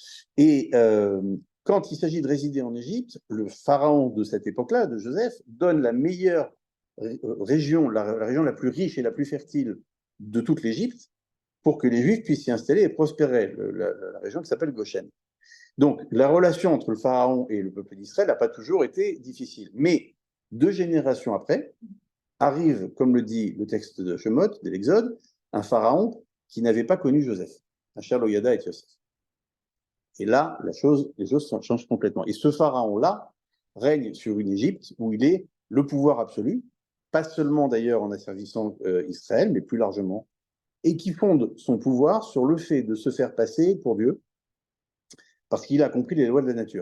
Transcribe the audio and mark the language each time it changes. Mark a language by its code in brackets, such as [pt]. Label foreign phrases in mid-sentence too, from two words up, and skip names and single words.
[fr] Et quand il s'agit de résider en Égypte, le pharaon de cette époque-là, de Joseph, donne la meilleure région, la région la plus riche et la plus fertile de toute l'Égypte, pour que les Juifs puissent s'y installer et prospérer, la région qui s'appelle Goshen. Donc, la relation entre le pharaon et le peuple d'Israël n'a pas toujours été difficile. Mais 2 générations après, arrive, comme le dit le texte de Shemot, de l'Exode, un pharaon qui n'avait pas connu Joseph, [he] אשר לא ידע את יוסף. [fr] Et là, les choses changent complètement. Et ce pharaon-là règne sur une Égypte où il est le pouvoir absolu, pas seulement d'ailleurs en asservissant Israël, mais plus largement, et qui fonde son pouvoir sur le fait de se faire passer pour Dieu, parce qu'il a compris les lois de la nature.